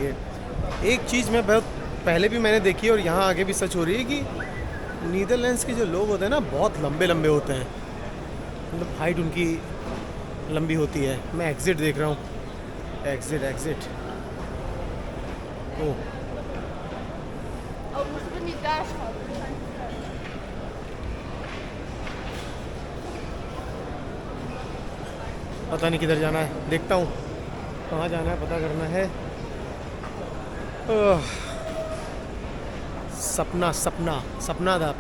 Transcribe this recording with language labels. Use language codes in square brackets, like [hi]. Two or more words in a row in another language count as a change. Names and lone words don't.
[hi] एक चीज़ मैं बहुत पहले भी मैंने देखी, और यहाँ आगे भी सच हो रही है, कि नीदरलैंड्स के जो लोग होते हैं ना बहुत लंबे लंबे होते हैं, मतलब हाइट उनकी लंबी होती है। मैं एग्ज़िट देख रहा हूँ, एग्ज़िट ओह [nl] Oh, moeten we niet daar schatten? [hi] पता नहीं किधर जाना है, देखता हूँ कहाँ जाना है, पता करना है। सपना था।